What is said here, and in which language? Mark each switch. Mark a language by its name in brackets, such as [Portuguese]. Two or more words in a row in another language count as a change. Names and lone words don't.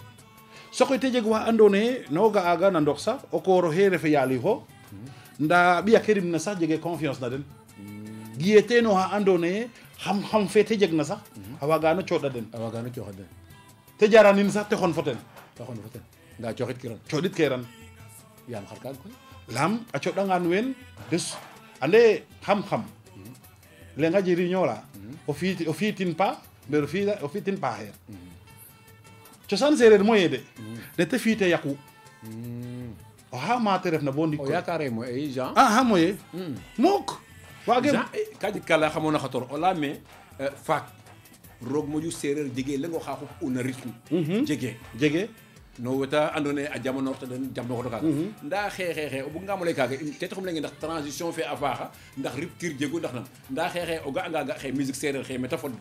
[Serer] sokoy te jeg wa andoona yee no ga'aaga na ndox sax o koor oxe refe yaali fo nda ɓiya ke rimna sax jege confiance na den giye teen oxa andoona yee xam fe te jeg na sax a waagano coɗa den a waagano coxa den te jaranin sax te xon fo ten te xon fo ten nda coxit kiran coɗit ke ran yaam xar kaaga koy lam a coɗangaan ween des ande xam-xam lenga jiriñoola o fiitin pa mber o fiitin paaxeer cosaan seereer moye de nete fiite yaqu o xa maate refna bo ndik o yaakaare mo ay Jean aha moye mook waage Jean ka jeg kala xamoona xator o laame faak roog moƴu seereer jege leng oxa xup una rythme jege no weta andoona yee a jamonoorta den jamnoxoto kaaga ndaa xeexexe o buganga mo lay kaaga te taxum lenge ndax transition fe a faaxa ndax rupture jegu ndax nam ndaa xeexe o ga'anga ga xe musique seereer xe mete fodna